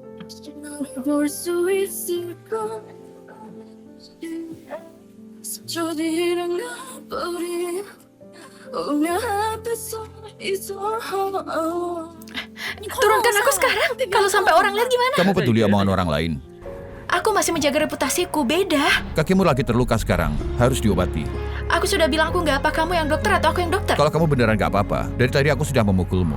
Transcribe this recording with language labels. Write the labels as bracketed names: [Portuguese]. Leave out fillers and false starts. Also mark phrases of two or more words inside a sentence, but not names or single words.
[Korean] 널 볼 수 있을까? 스쳐지는 가버린 운명 앞에서 있어. [Indonesian] Turunkan aku sekarang. Kalau sampai orang lihat gimana? Kamu peduli omongan orang lain. Aku masih menjaga reputasiku, beda. Kakimu lagi terluka sekarang, harus diobati. Aku sudah bilang aku nggak apa, kamu yang dokter atau aku yang dokter? Kalau kamu beneran gak apa-apa, dari tadi aku sudah memukulmu.